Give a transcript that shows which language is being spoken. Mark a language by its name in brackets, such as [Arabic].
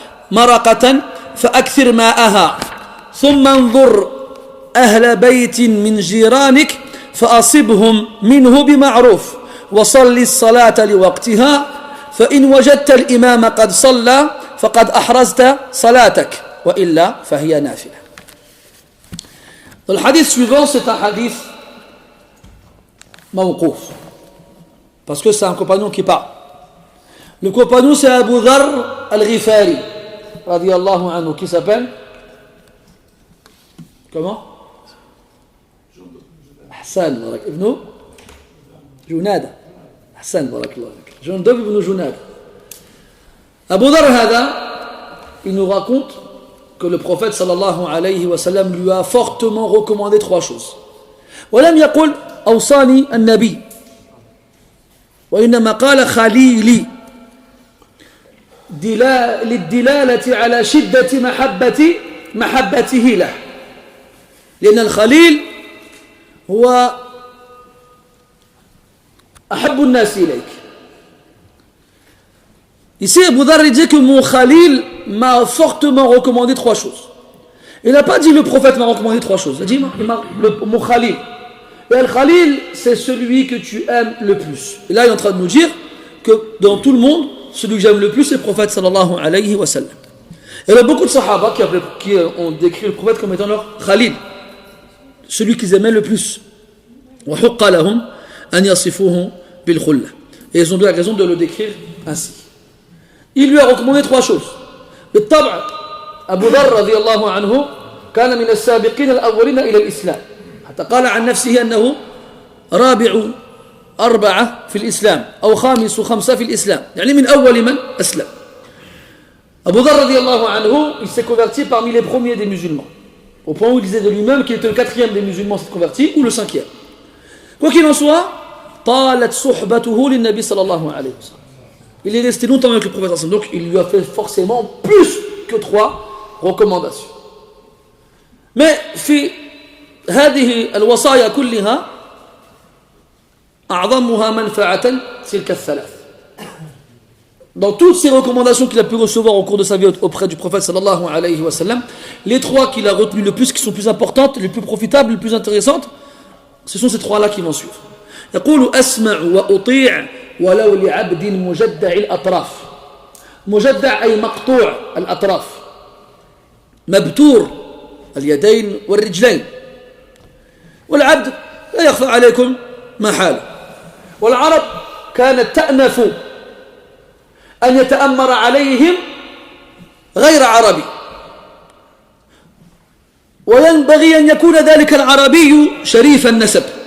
[Arabic] مرقة فأكثر ماءها ثم انظر أهل بيت من جيرانك فأصبهم منه بمعروف وصل الصلاة لوقتها فإن وجدت الإمام قد صلى فقد أحرزت صلاتك وإلا فهي نافلة. [French] Le hadith suivant, c'est un hadith mawqouf, parce que c'est un compagnon qui parle. Le compagnon, c'est Abu Dharr al-Ghifari radiyallahu anhu, qui s'appelle comment? Hassan ibn Junada. Hassan Jundub ibn Junada. Abu Dharr hada, il nous raconte que le prophète sallallahu alayhi wa sallam lui a fortement recommandé trois choses. [Arabic] ولم يقل أوصاني النبي وإنما قال خليلي للدلالة على شدة محبته له لأن الخليل هو أحب الناس إليك. [French] Ici, Abu Dharr dit que mon Khalil m'a fortement recommandé trois choses. Il n'a pas dit le prophète m'a recommandé trois choses. Il a dit mon Khalil. Et le Khalil, c'est celui que tu aimes le plus. Et là, il est en train de nous dire que dans tout le monde, celui que j'aime le plus, c'est le prophète sallallahu alayhi wa sallam. Et il y a beaucoup de sahaba qui ont décrit le prophète comme étant leur Khalil, celui qu'ils aimaient le plus. [Arabic] وَحُقَّ لَهُمْ أَنْ يَصِفُوهُ بِالْخُلَّةِ. [French] Et ils ont eu la raison de le décrire ainsi. Il lui a recommandé trois choses. [Arabic] بالطبع أبو ذر رضي الله عنه كان من السابقين الأولين إلى الإسلام حتى قال عن نفسه أنه رابع أربعة في الإسلام أو خامس خمسة في الإسلام يعني من أول من أسلم. [French] Abu Dharr [Arabic] رضي الله عنه, [French] il s'est converti parmi les premiers des musulmans, au point où il disait de lui-même qu'il était le quatrième des musulmans s'est converti ou le cinquième. Quoi qu'il en soit, [Arabic] طالت صحبته للنبي صلى الله عليه وسلم. [French] Il est resté longtemps avec le prophète, donc il lui a fait forcément plus que trois recommandations. [Arabic] Mais في هذه الوصايا كلها أعظمها منفعة تلك الثلاث. [French] Dans toutes ces recommandations qu'il a pu recevoir au cours de sa vie auprès du prophète sallallahu alayhi wa sallam, les trois qu'il a retenues le plus, qui sont plus importantes, les plus profitables, les plus intéressantes, ce sont ces trois-là qui vont suivre. [Arabic] يقول أسمع وأطيع ولو لعبد مجدع الأطراف. مجدع أي مقطوع الأطراف، مبتور اليدين والرجلين. والعبد لا يخفى عليكم ما حاله. والعرب كانت تأنف أن يتأمر عليهم غير عربي، وينبغي أن يكون ذلك العربي شريف النسب.